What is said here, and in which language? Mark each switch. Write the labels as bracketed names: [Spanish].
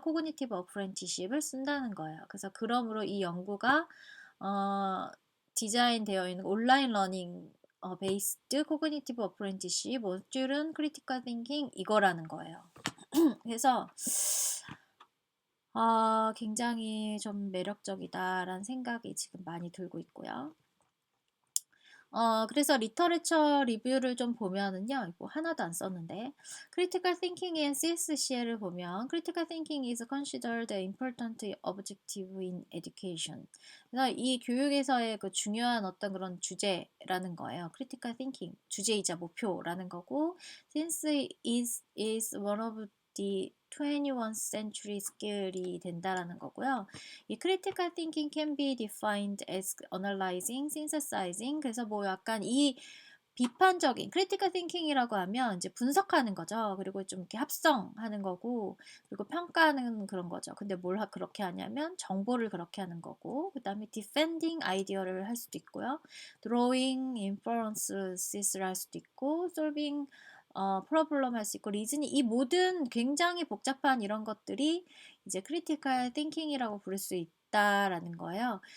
[Korean] 코그니티브 어프렌티십을 쓴다는 거예요. 그래서 그러므로 이 연구가 디자인되어 있는 온라인 러닝 베이스드 코그니티브 어프렌티십 모듈은 크리티컬 띵킹 이거라는 거예요. 그래서 굉장히 좀 매력적이다라는 생각이 지금 많이 들고 있고요. 그래서 리터레처 리뷰를 좀 보면은요. 이거 하나도 안 썼는데 [English] Critical Thinking in CSCL을 [Korean] 보면 [English] Critical Thinking is considered an important objective in education. [Korean] 그래서 이 교육에서의 그 중요한 어떤 그런 주제라는 거예요. [English] Critical Thinking, [Korean] 주제이자 목표라는 거고 [English] Since is one of the 21st century skill이 [Korean] 된다라는 거고요. [English] 이 critical thinking can be defined as analyzing, synthesizing. [Korean] 그래서 뭐 약간 이 비판적인 critical thinking이라고 하면 이제 분석하는 거죠. 그리고 좀 이렇게 합성하는 거고, 그리고 평가하는 그런 거죠. 근데 뭘 그렇게 하냐면 정보를 그렇게 하는 거고, 그 다음에 defending 아이디어를 할 수도 있고요. [English] drawing inferences [Korean] 를 할 수도 있고, solving 프로블럼 할 수 있고 리즈닝 이 모든 굉장히 복잡한 이런 것들이 이제 크리티컬 띵킹이라고 부를 수 있다라는 거예요.